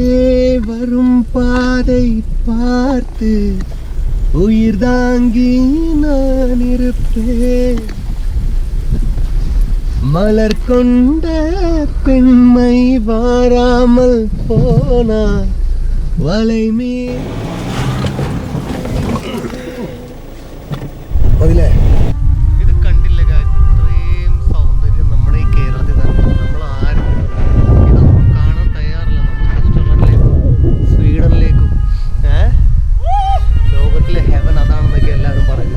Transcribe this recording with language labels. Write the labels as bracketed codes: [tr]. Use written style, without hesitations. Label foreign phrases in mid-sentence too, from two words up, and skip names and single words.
[ta] வரும் பாதை பார்த்து உயிர் தாங்கி நான் இருப்பேன். மலர் கொண்ட பெண்மை வாராமல் போனார் வளைமே. [ml] അതിലേ ഇത് കണ്ടില്ല, ഇത്രയും സൗന്ദര്യം നമ്മുടെ ഈ കേരളത്തിൽ തന്നെ. നമ്മൾ ആരും ഇതൊന്നും കാണാൻ തയ്യാറില്ല. നമ്മൾ സ്വീഡനിലേക്കും ലോകത്തിലെ ഹെവൻ അതാണെന്നൊക്കെ എല്ലാവരും പറയുന്നത്.